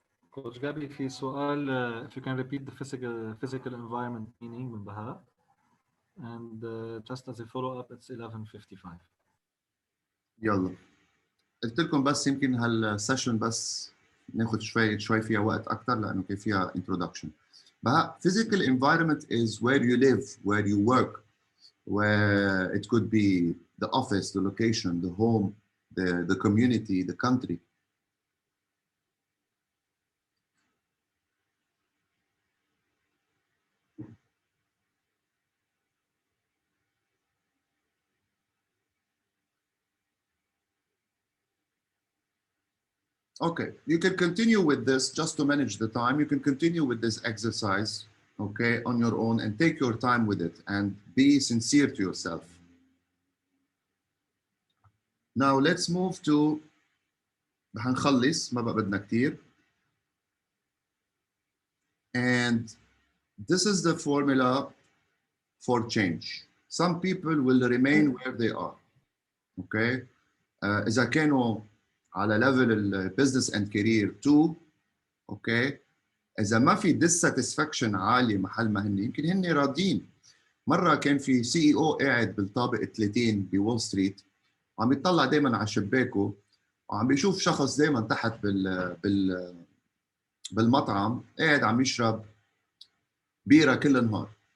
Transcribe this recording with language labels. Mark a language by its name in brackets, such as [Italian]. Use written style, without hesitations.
[English] Coach Gabby [Arabic] في سؤال [English] if you can repeat the physical environment meaning [Arabic] من بهاء [English] and just as a follow up it's 11:55. [Arabic] يلا قلت لكم بس يمكن هالسيشن بس ناخذ شوي فيها وقت اكثر لانه كان فيها introduction. [English] بهاء physical environment is where you live, where you work, where it could be the office, the location, the home, the community, the country. Okay, you can continue with this just to manage the time. You can continue with this exercise, okay, on your own and take your time with it and be sincere to yourself. Now let's move to [Arabic] هنخلص ما بقى بدنا كتير. [English] And this is the formula for change. Some people will remain where they are. Okay. [Arabic] إذا كانوا على level البزنس and career 2. [English] Okay. [Arabic] إذا ما في dissatisfaction عالي محل ما هن يمكن هن راضيين. مرة كان في CEO قاعد بالطابق 30 بول ستريت وعم يطلع دائما على شباكه وعم بيشوف شخص دائما تحت بالمطعم قاعد عم يشرب بيرة كل النهار.